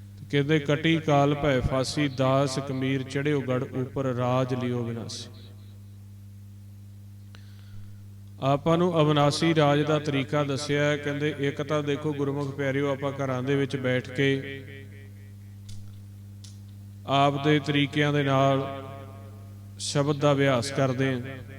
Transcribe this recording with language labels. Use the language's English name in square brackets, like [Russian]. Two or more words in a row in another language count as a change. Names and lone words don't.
[Hindi] कहते कटी काल भै फासी दास कमीर चढ़ियो गढ़ ऊपर राज लियो विनासी। [Punjabi] ਆਪਾਂ ਨੂੰ ਅਵਿਨਾਸੀ ਰਾਜ ਦਾ ਤਰੀਕਾ ਦੱਸਿਆ ਹੈ। ਕਹਿੰਦੇ ਇੱਕ ਤਾਂ ਦੇਖੋ ਗੁਰਮੁਖ ਪਿਆਰਿਓ, ਆਪਾਂ ਘਰਾਂ ਦੇ ਵਿੱਚ ਬੈਠ ਕੇ ਆਪ ਦੇ ਤਰੀਕਿਆਂ ਦੇ ਨਾਲ ਸ਼ਬਦ ਦਾ ਅਭਿਆਸ ਕਰਦੇ ਹਾਂ।